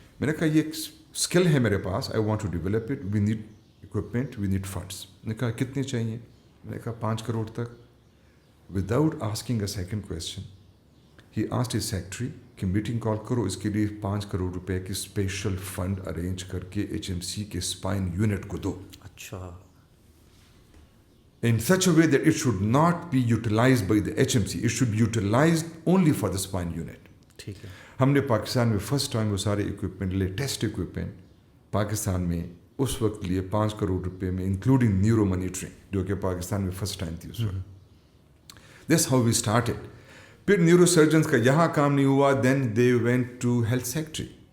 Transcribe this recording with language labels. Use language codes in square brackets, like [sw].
[ur] میں نے کہا یہ ایک اسکل ہے میرے پاس, [en] I want to develop it, we need equipment, we need funds. [ur] میں نے کہا کتنے چاہیے؟ میں نے کہا 5 کروڑ تک. [en] without asking a second question he asked his secretary [ur] کہ میٹنگ کال کرو, اس کے لیے 5 کروڑ روپے کی اسپیشل فنڈ ارینج کر کے HMC کے اسپائن یونٹ کو دو. اچھا. [en] In such a way that it should not be utilized by the HMC, it should be utilized only for the spine unit. [ur] ٹھیک ہے. ہم نے پاکستان میں فرسٹ ٹائم وہ سارے اکوپمنٹ, لیٹسٹ اکوپمنٹ پاکستان میں اس وقت لیے 5 کروڑ روپے میں, انکلوڈنگ نیورو مانیٹرنگ, جو کہ پاکستان میں فرسٹ ٹائم تھی اس وقت. [en] This how we started. [ur] پھر نیورو سرجنس کا یہاں کام نہیں ہوا, [en] Then they went to health secretary.